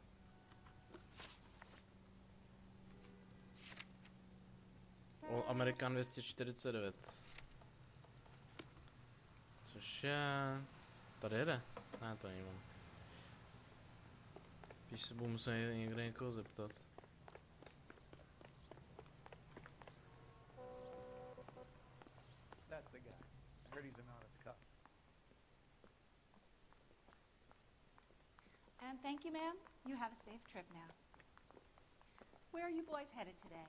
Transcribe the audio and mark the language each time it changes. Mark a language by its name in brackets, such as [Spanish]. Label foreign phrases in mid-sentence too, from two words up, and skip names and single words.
[English] All American 249. [Czech] Což je... Tady jede? Ne, to není on. Když se budu muset někde někoho zeptat. [English] That's the guy. I heard he's an honest cop. And thank you, ma'am. You have a safe trip now. Where are you boys headed today?